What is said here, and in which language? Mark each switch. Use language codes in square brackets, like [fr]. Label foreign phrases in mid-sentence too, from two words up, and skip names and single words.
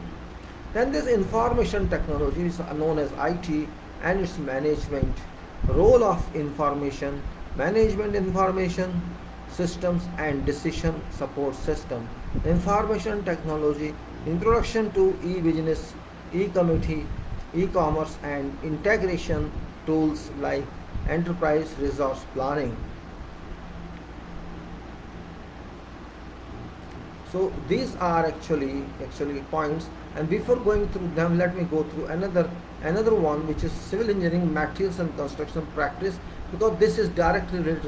[en] Then this information technology is known as IT and its management. Role of information management, information systems and decision support system. Information technology, introduction to e-business, e-committee, e-commerce and integration tools like enterprise resource planning. So these are actually points, and before going through them, let me go through another one, which is civil engineering materials and construction practice, because this is directly related.